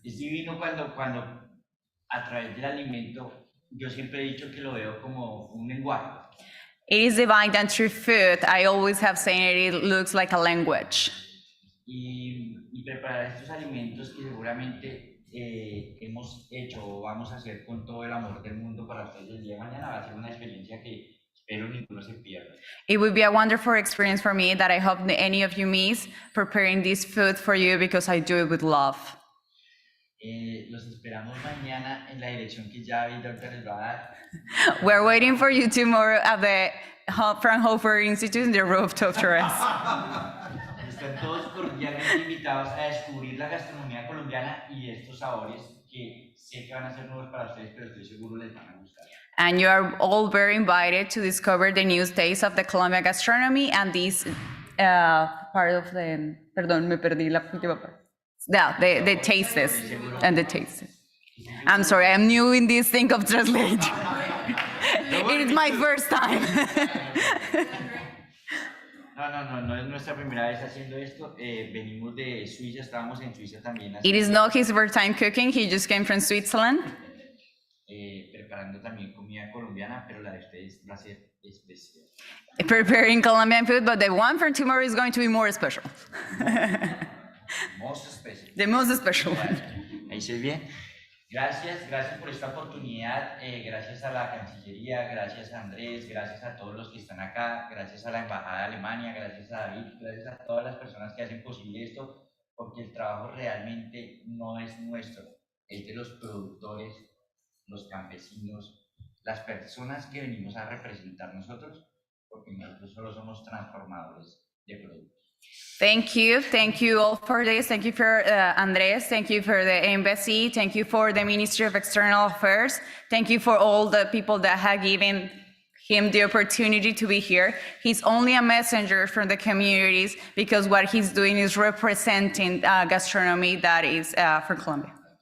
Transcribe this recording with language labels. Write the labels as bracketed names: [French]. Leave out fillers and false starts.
[Spanish] Es divino cuando a través del alimento, yo siempre he dicho que lo veo como un lenguaje. [English] It is divine that through food, I always have said it looks like a language. [Spanish] Y preparar estos alimentos que seguramente hemos hecho o vamos a hacer con todo el amor del mundo para ustedes el día de mañana va a ser una experiencia que espero ninguno se pierda. [English] It would be a wonderful experience for me that I hope any of you miss preparing this food for you because I do it with love. [Spanish] Los esperamos mañana en la dirección que ya vi, doctor, les va a dar. [English] We're waiting for you tomorrow at the Fraunhofer Institute in the rooftop terrace. [Spanish] Están todos cordialmente invitados a descubrir la gastronomía colombiana y estos sabores que sé que van a ser nuevos para ustedes, pero estoy seguro les van a gustar. [English] And you are all very invited to discover the new taste of the Colombian gastronomy and this part of the, [Spanish] perdón, me perdí la última parte. [English] Yeah, the tastes and the tastes. I'm sorry, I'm new in this thing of translate. It is my first time. [Spanish] No es nuestra primera vez haciendo esto. Venimos de Suiza, estábamos en Suiza también. [English] It is not his first time cooking, he just came from Switzerland. [Spanish] Preparando también comida colombiana, pero la de ustedes va a ser especial. [English] Preparing Colombian food, but the one for tomorrow is going to be more special. Most special. The most special one. [Spanish] Ahí se ve bien. Gracias por esta oportunidad, gracias a la Cancillería, gracias a Andrés, gracias a todos los que están acá, gracias a la Embajada de Alemania, gracias a David, gracias a todas las personas que hacen posible esto, porque el trabajo realmente no es nuestro, es de los productores, los campesinos, las personas que venimos a representar nosotros, porque nosotros solo somos transformadores de productos. [English] Thank you all for this. Thank you for Andres. Thank you for the embassy. Thank you for the Ministry of External Affairs. Thank you for all the people that have given him the opportunity to be here. He's only a messenger from the communities because what he's doing is representing gastronomy that is for Colombia.